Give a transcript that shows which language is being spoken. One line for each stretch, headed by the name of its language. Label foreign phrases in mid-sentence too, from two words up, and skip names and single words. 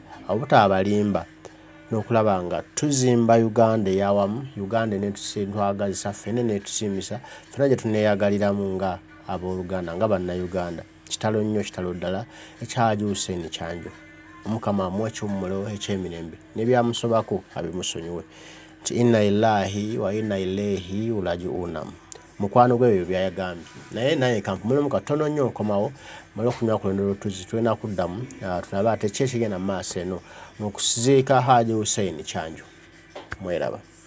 Ganda: obutaba limba n'okulaba nga tuzimba Uganda eyawamu Uganda netusintwagazisa ffene netusiimisa ffena gye tuneeyagaliramu nga abooluganda nga bannayuganda kitalo nnyo kitalo ddala ekya Hajji Hussein Kyanjo Omukama amuwe eky'omulo eky'emirembe n'ebyamusobako abimusonyiwe nti
Arabic: إنا لله وإنا إليه راجعون
Ganda: mukwano gw'ebyo byayagambye naye naye kampumulemu katono nnyo nkomawo mala okunywa ku lwendo lw'otuzi tulina kuddamu tulabe ate ki ekigenda mu maaso eno mu kuziika Hajji Hussein Kyanjo mweraba